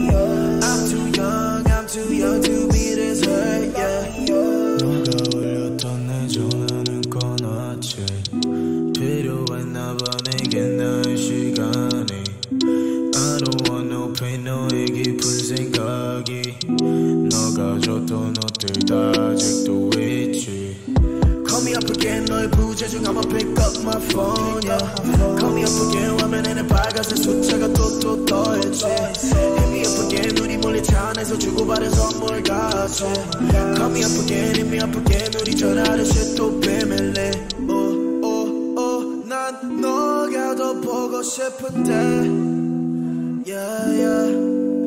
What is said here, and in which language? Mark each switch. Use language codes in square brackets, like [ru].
[en] young to be this hurt, yeah. [ko] 너가 울렸던 내 전화는 꺼놨지. 필요했나 봐 내게 나의 시간이. [en] I don't want no pain [ko] 너의 깊은 생각이. 너가 줬던 옷들 다 아직도 있지. [en] Call me up again [ko] 너의 부재중 [en] I'ma pick up my phone, yeah. Call me up again [ko] 화면에는 빨간색 숫자가 또 떠있지. [en] Hit me up again [ko] 우리 몰래 차 안에서 주고받은 선물 같이. [en] Call me up again hit me up again [ko] 우리 전화하듯이 또 비밀리. 난 너가 더 보고 싶은데 yeah, yeah.